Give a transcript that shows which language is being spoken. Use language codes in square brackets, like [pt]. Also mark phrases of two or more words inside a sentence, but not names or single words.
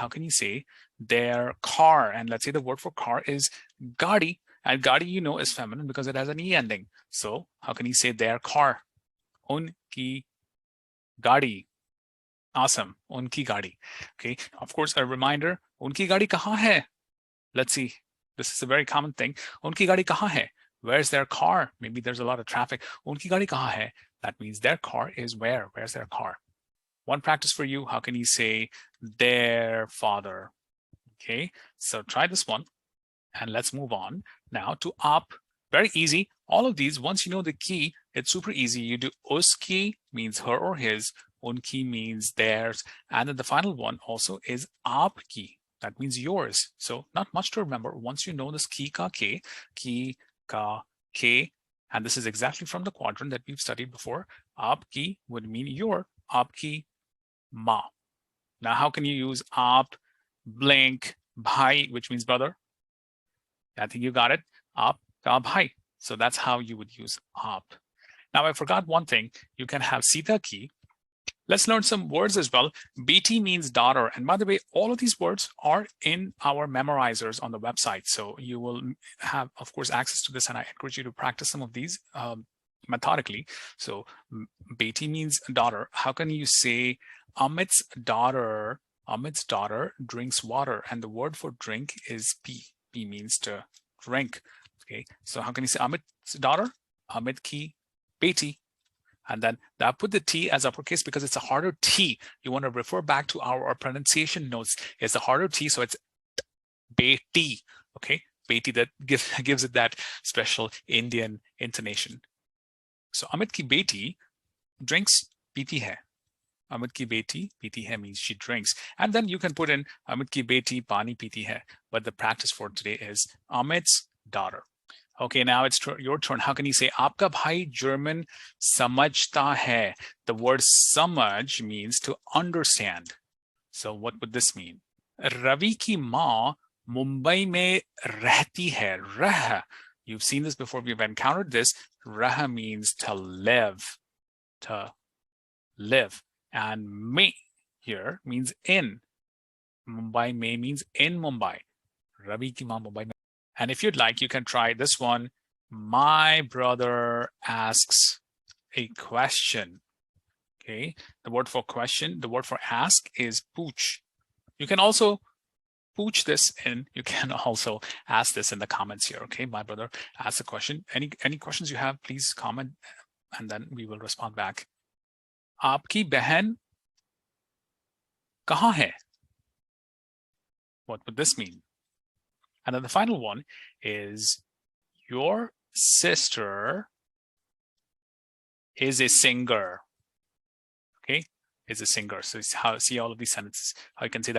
[en] How can you say their car? And let's say the word for car is gadi. And gadi, you know, is feminine because it has an e ending. So how can you say their car? [hi] Unki gadi. Awesome. Unki gadi. Okay. [en] Of course, a reminder. [hi] Unki gadi kahan hai? [en] Let's see. This is a very common thing. [hi] Unki gadi kahan hai? [en] Where's their car? Maybe there's a lot of traffic. [hi] Unki gadi kahan hai? [en] That means their car is where? Where's their car? One practice for you. How can you say their father? Okay. So try this one. And let's move on now to up. Very easy. All of these, once you know the key, it's super easy. You do uski, means her or his. Unki means theirs. And then the final one also is aapki. That means yours. So not much to remember. Once you know this [hi] ki ka ke, [en] and this is exactly from the quadrant that we've studied before. Aapki would mean your, [hi] aapki ma. [en] Now, how can you use aap, blank, bhai, which means brother? I think you got it. [hi] Aap ka bhai. [en] So that's how you would use aap. Now, I forgot one thing. You can have Sita ki. Let's learn some words as well. BT means daughter. And by the way, all of these words are in our memorizers on the website. So you will have, of course, access to this. And I encourage you to practice some of these methodically. So BT means daughter. How can you say Amit's daughter? Amit's daughter drinks water. And the word for drink is P. P means to drink. Okay. So how can you say Amit's daughter? [hi] Amit ki beti. [en] And then I put the T as uppercase because it's a harder T. You want to refer back to our pronunciation notes. It's a harder T, so it's beti. Okay, beti, that gives it that special Indian intonation. [hi] So Amit ki beti drinks piti hai. Amit ki beti piti hai [en] means she drinks. And then you can put in [hi] Amit ki beti pani piti hai. [en] But the practice for today is Amit's daughter. Okay, now it's your turn. How can you say [hi] Aapka bhai German samajhta hai? [en] The word samajh means to understand. So what would this mean? [hi] Ravi ki maa Mumbai mein rehti hai. Rah. [en] You've seen this before. We've encountered this. Rah means to live. To live. And mein here means in. Mumbai mein means in Mumbai. [hi] Ravi ki maa Mumbai mein. [en] And if you'd like, you can try this one. My brother asks a question. Okay. The word for question, the word for ask is pooch. You can also pooch this in. You can also ask this in the comments here. Okay. My brother asks a question. Any questions you have, please comment and then we will respond back. [hi] Aapki behan kahan hai? [en] What would this mean? And then the final one is your sister is a singer. Okay, is a singer. So see all of these sentences. How you can say that.